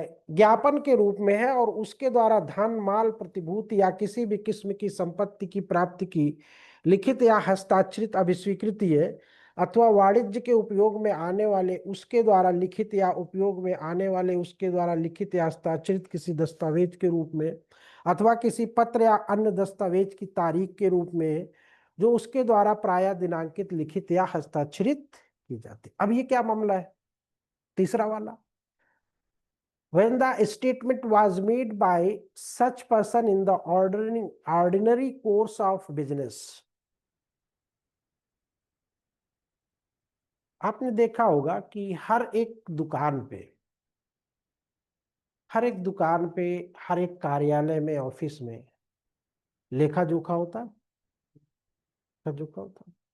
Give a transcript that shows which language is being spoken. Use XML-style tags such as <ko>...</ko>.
<hi>ज्ञापन के रूप में है, और उसके द्वारा धन, माल, प्रतिभूति या किसी भी किस्म की संपत्ति की प्राप्ति की लिखित या हस्ताक्षरित अभिस्वीकृति है, अथवा वाणिज्य के उपयोग में आने वाले उसके द्वारा लिखित या उपयोग में आने वाले उसके द्वारा लिखित या हस्ताक्षरित किसी दस्तावेज के रूप में, अथवा किसी पत्र या अन्य दस्तावेज की तारीख के रूप में जो उसके द्वारा प्रायः दिनांकित, लिखित या हस्ताक्षरित की जाती। अब ये क्या मामला है, तीसरा वाला,</hi> <en>when the statement was made by such person in the ordinary course of business।</en> <hi>आपने देखा होगा कि हर एक दुकान पे, हर एक कार्यालय में, ऑफिस में लेखा जोखा होता है, लेखा जोखा होता है।</hi>